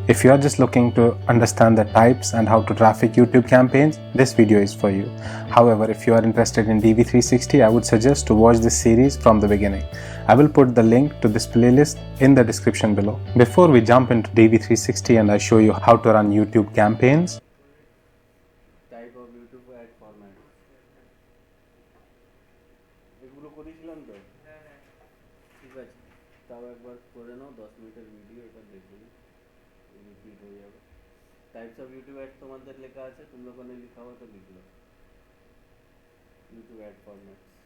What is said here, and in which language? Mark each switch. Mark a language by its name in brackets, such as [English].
[English] If you are just looking to understand the types and how to traffic YouTube campaigns, this video is for you. However, if you are interested in DV360, I would suggest to watch this series from the beginning. I will put the link to this playlist in the description below. Before we jump into DV360 and I show you how to run YouTube campaigns, [Bangla] type of YouTube ad format এগুলো করেছিলাম তো। ঠিক আছে, তাও একবার করে নাও, 10 মিনিটের video, এটা দেখে রিপিট হয়ে যাবে। টাইপস অফ ইউটিউব অ্যাড তোমাদের লেখা আছে, [Hindi] तुम लोगों ने लिखा हुआ तो लिख लो, यूट्यूब ऐड फॉर्मेट।